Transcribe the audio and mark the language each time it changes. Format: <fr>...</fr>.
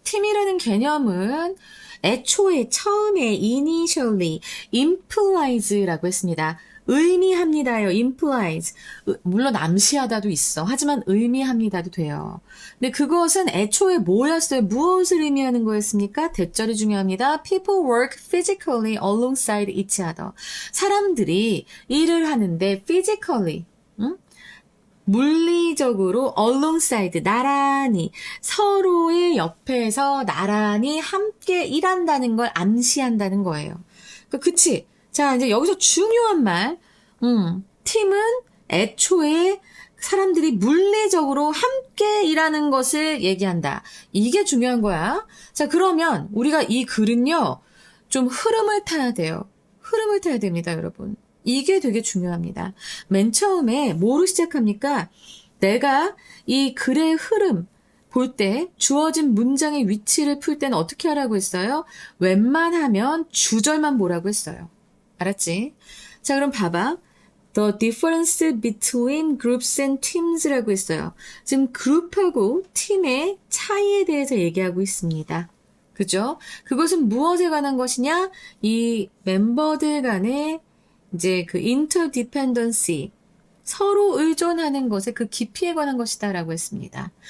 <ko>팀이라는 개념은 애초에, 처음에,</ko> <en>initially, implies</en> <ko>라고 했습니다. 의미합니다요. implies. 물론 암시하다도 있어. 하지만 의미합니다도 돼요. 근데 그것은 애초에 뭐였어요? 무엇을 의미하는 거였습니까? 대절이 중요합니다.</ko> <en>People work physically alongside each other.</en> <ko>사람들이 일을 하는데 physically, 물리적으로 alongside, 나란히, 서로의 옆에서 나란히 함께 일한다는 걸 암시한다는 거예요. 그치? 자, 이제 여기서 중요한 말, 팀은 애초에 사람들이 물리적으로 함께 일하는 것을 얘기한다. 이게 중요한 거야. 자, 그러면 우리가 이 글은요, 좀 흐름을 타야 돼요. 흐름을 타야 됩니다, 여러분. 이게 되게 중요합니다. 맨 처음에 뭐로 시작합니까? 내가 이 글의 흐름 볼 때 주어진 문장의 위치를 풀 때는 어떻게 하라고 했어요? 웬만하면 주절만 보라고 했어요. 알았지? 자, 그럼 봐봐.</ko> <en>The difference between groups and teams</en> <ko>라고 했어요. 지금 그룹하고 팀의 차이에 대해서 얘기하고 있습니다. 그죠? 그것은 무엇에 관한 것이냐? 이 멤버들 간의 이제 그 interdependency, 서로 의존하는 것의 그 깊이에 관한 것이다라고 했습니다.</ko>